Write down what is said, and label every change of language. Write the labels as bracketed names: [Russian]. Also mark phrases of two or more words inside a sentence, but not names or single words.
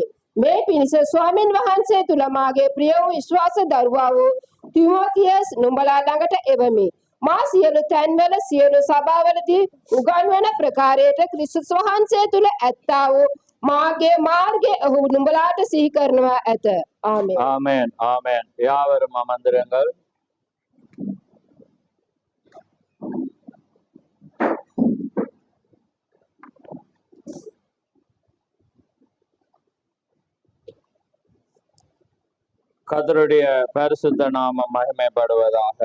[Sinhala] මේ පිණිස ස්වාමින් වහන්සේ තුල මාගේ ප්‍රිය වූ විශ්වාස දරුවා වූ තිමෝතියස් නුඹලා ළඟට එවමි. මා සියලු තැන්වල සියලු සභාවලදී උගන්වන ප්‍රකාරයට ක්‍රිස්තුස් වහන්සේ තුල ඇත්තා වූ මාගේ මාර්ගය ඔහු නුඹලාට සිහි කරනවා ඇත. ආමේන්. [Tamil] ஆமென் ஆமென். யாவரும் அமர்ந்திருங்கள். கர்த்தருடைய பரிசுத்த நாமம் மகிமைப்படுவதாக.